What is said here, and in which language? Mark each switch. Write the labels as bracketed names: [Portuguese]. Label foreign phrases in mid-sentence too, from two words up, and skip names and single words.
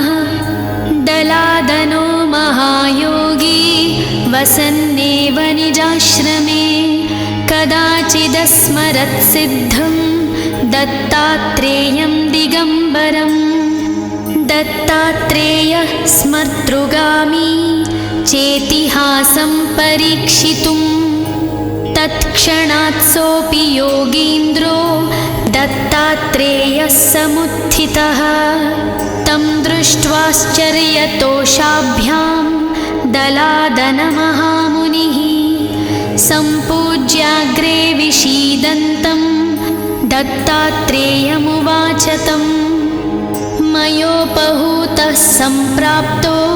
[Sanskrit] దలాదనో మహాయోగి వసన్నేవ నిజాశ్రమే కదాచిదస్మరత్ సిద్ధం దత్తాత్రేయం దిగంబరం. దత్తాత్రేయః స్మర్తృగామి చేతిహాసం పరీక్షితుం తత్క్షణాత్ సోపి యోగీంద్రో దత్తాత్రేయ दत्तात्रेयः समुत्थितः तं दृष्ट्वाश्चर्यतोषाभ्यां दलादनमहामुनिः सम्पूज्याग्रे विषीदन्तं दत्तात्रेयमुवाच तं मयोपहूतः सम्प्राप्तो